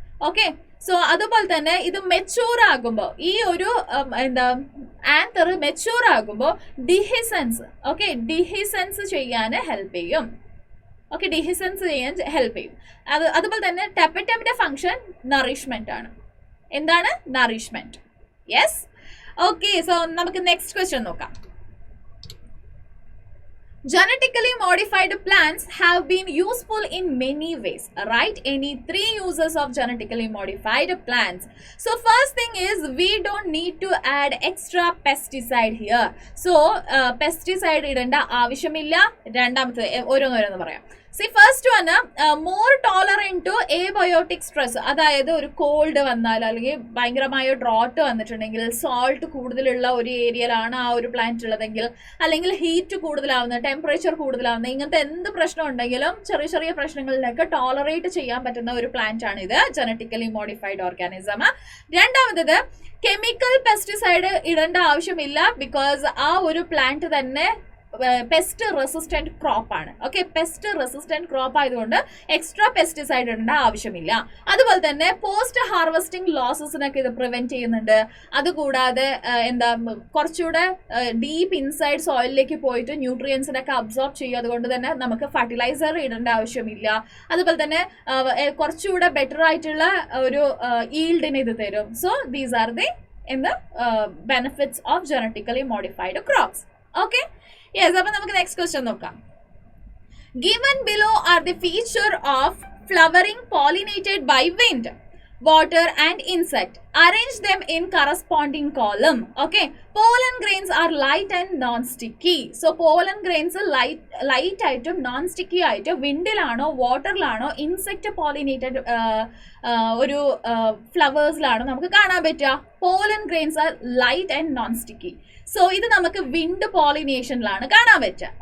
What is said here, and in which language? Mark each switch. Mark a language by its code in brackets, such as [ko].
[ml] Okay, so അതുപോലെ തന്നെ ഇത് മെച്ചൂർ ആകുമ്പോൾ ഈ ഒരു എന്താ ആന്തർ മെച്ചൂർ ആകുമ്പോൾ ഡിഹിസൻസ്, ഓക്കെ, ഡിഹിസൻസ് ചെയ്യാൻ ഹെൽപ്പ് ചെയ്യും. ഓക്കെ, ഡിഹിസൻസ് ചെയ്യാൻ ഹെൽപ്പ് ചെയ്യും. അതുപോലെ തന്നെ ടാപ്പറ്റമിന്റെ ഫംഗ്ഷൻ നറിഷ്മെന്റ് ആണ്. എന്താണ്? നറിഷ്മെന്റ്. Yes, okay. സോ നമുക്ക് നെക്സ്റ്റ് ക്വസ്റ്റ്യൻ നോക്കാം. [en] Genetically modified plants have been useful in many ways. Write any 3 uses of genetically modified plants. So first thing is we don't need to add extra pesticide here. [ml] So pesticide idanda ആവശ്യമില്ല. രണ്ടാമത്തെ ഓരോന്നോരോന്ന് പറയാം. [en] See, first one, more tolerant to abiotic stress. [ml] അതായത് ഒരു called വന്നാൽ അല്ലെങ്കിൽ ഭയങ്കരമായ drought വന്നിട്ടുണ്ടെങ്കിൽ, സോൾട്ട് കൂടുതലുള്ള ഒരു ഏരിയയിലാണ് ആ ഒരു പ്ലാന്റ് ഉള്ളതെങ്കിൽ, അല്ലെങ്കിൽ ഹീറ്റ് കൂടുതലാവുന്ന, ടെമ്പറേച്ചർ കൂടുതലാവുന്ന, ഇങ്ങനത്തെ എന്ത് പ്രശ്നം ഉണ്ടെങ്കിലും ചെറിയ ചെറിയ പ്രശ്നങ്ങളിലൊക്കെ ടോളറേറ്റ് ചെയ്യാൻ പറ്റുന്ന ഒരു പ്ലാന്റ് ആണ് ഇത്, ജനറ്റിക്കലി മോഡിഫൈഡ് ഓർഗാനിസം. രണ്ടാമത്തത്, കെമിക്കൽ പെസ്റ്റിസൈഡ് ഇടേണ്ട ആവശ്യമില്ല, ബിക്കോസ് ആ ഒരു പ്ലാന്റ് തന്നെ പെസ്റ്റ് റെസിസ്റ്റന്റ് ക്രോപ്പ് ആണ്. ഓക്കെ, പെസ്റ്റ് റെസിസ്റ്റന്റ് ക്രോപ്പ് ആയതുകൊണ്ട് എക്സ്ട്രാ പെസ്റ്റിസൈഡ് ഇടേണ്ട ആവശ്യമില്ല. അതുപോലെ തന്നെ പോസ്റ്റ് ഹാർവെസ്റ്റിംഗ് ലോസസിനൊക്കെ ഇത് പ്രിവെന്റ് ചെയ്യുന്നുണ്ട്. അതുകൂടാതെ എന്താ കുറച്ചുകൂടെ ഡീപ്പ് ഇൻസൈഡ് സോയിലിലേക്ക് പോയിട്ട് ന്യൂട്രിയൻസിനൊക്കെ അബ്സോർബ് ചെയ്യും. അതുകൊണ്ട് തന്നെ നമുക്ക് ഫർട്ടിലൈസർ ഇടേണ്ട ആവശ്യമില്ല. അതുപോലെ തന്നെ കുറച്ചുകൂടെ ബെറ്റർ ആയിട്ടുള്ള ഒരു ഈൽഡിന് ഇത് തരും. [en] So these are the benefits of genetically modified crops. Okay, yes. [ml] അപ്പൊ നമുക്ക് നെക്സ്റ്റ് ക്വസ്റ്റ്യൻ നോക്കാം. [en] Given below are the feature of flowering pollinated by wind, water and insect. Arrange them in corresponding column. Okay, pollen grains are light and non-sticky. [ml] So pollen grains light ആയിട്ടും non sticky ആയിട്ട് വിൻഡിലാണോ വാട്ടറിലാണോ insect pollinated ഒരു ഫ്ലവേഴ്സിലാണോ നമുക്ക് കാണാൻ പറ്റുക. [en] Pollen grains are light and non sticky. [ml] So ഇത് നമുക്ക് wind പോളിനേഷനിലാണ് കാണാൻ പറ്റുക.